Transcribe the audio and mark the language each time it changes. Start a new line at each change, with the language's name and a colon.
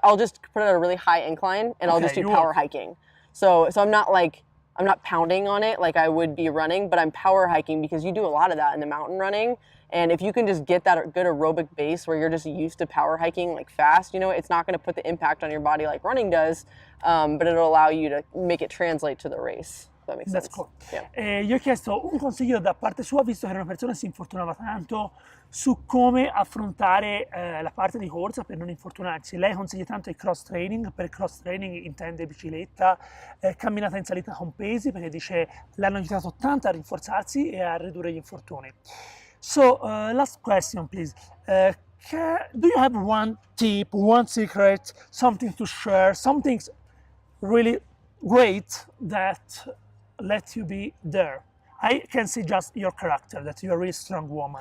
English: I'll just put it at a really high incline, and I'll just do power hiking. So I'm not pounding on it like I would be running, but I'm power hiking because you do a lot of that in the mountain running. And if you can just get that good aerobic base where you're just used to power hiking like fast, you know, it's not going to put the impact on your body like running does, but it'll allow you to make it translate to the race. That makes sense. Cool.
Italian: Gli ho chiesto un consiglio da parte sua, visto che era una persona che si infortunava tanto, su come affrontare la parte di corsa per non infortunarsi. Lei consiglia tanto il cross training. Per cross training intende bicicletta, camminata in salita con pesi, perché dice l'hanno aiutato tanto a rinforzarsi e a ridurre gli infortuni.
English: So last question, please. Do you have one tip, one secret, something to share, something really great that let you be there? I can see just your character, that you're a really strong woman.